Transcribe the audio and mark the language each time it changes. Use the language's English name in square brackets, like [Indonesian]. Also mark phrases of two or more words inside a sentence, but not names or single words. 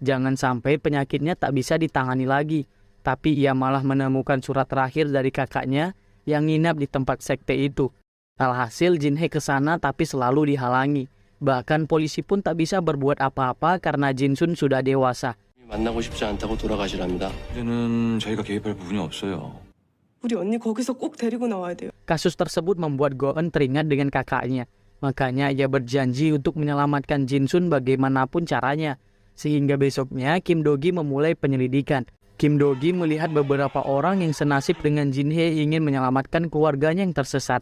[Indonesian] Jangan sampai penyakitnya tak bisa ditangani lagi. Tapi ia malah menemukan surat terakhir dari kakaknya yang nginap di tempat sekte itu. Alhasil Jinhe ke sana tapi selalu dihalangi. Bahkan polisi pun tak bisa berbuat apa-apa karena Jinsun sudah dewasa. [Korean] 만나고 싶지 않다고 돌아가시랍니다. 이제는 저희가 개입할 부분이 없어요. 우리 언니 거기서 꼭 데리고 나와야 돼요. [Indonesian] Kasus tersebut membuat Go-eun teringat dengan kakaknya. Makanya ia berjanji untuk menyelamatkan Jinsun bagaimanapun caranya. Sehingga besoknya Kim Do-gi memulai penyelidikan. Kim Do-gi melihat beberapa orang yang senasib dengan Jinhe ingin menyelamatkan keluarganya yang tersesat.